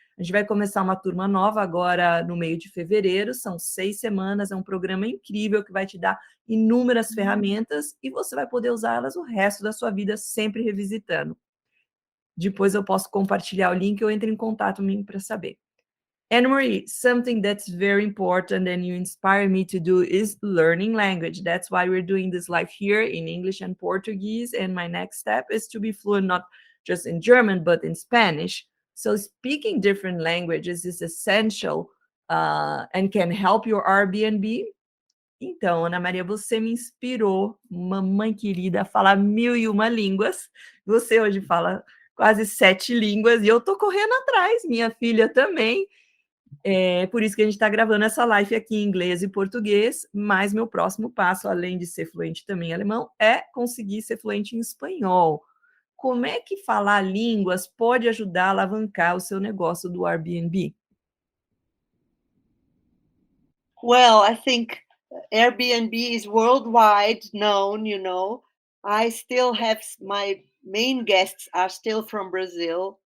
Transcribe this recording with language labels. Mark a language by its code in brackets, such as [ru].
[pt] A gente vai começar uma turma nova agora no meio de fevereiro, são 6 semanas, é um programa incrível que vai te dar inúmeras ferramentas e você vai poder usá-las o resto da sua vida, sempre revisitando. Depois eu posso compartilhar o link ou entre em contato comigo para saber. [en] Anne-Marie, something that's very important and you inspire me to do is learning language. That's why we're doing this live here in English and Portuguese. And my next step is to be fluent not just in German, but in Spanish. So speaking different languages is essential and can help your Airbnb. [pt] Então, Ana Maria, você me inspirou, mamãe querida, a falar 1001 línguas. Você hoje fala quase 7 línguas e eu tô correndo atrás, minha filha também. É por isso que a gente está gravando essa live aqui em inglês e português, mas meu próximo passo, além de ser fluente também em alemão, é conseguir ser fluente em espanhol. Como é que falar línguas pode ajudar a alavancar o seu negócio do Airbnb? [en] Well, I think Airbnb is worldwide known, you know. I still have my main guests are still from Brazil.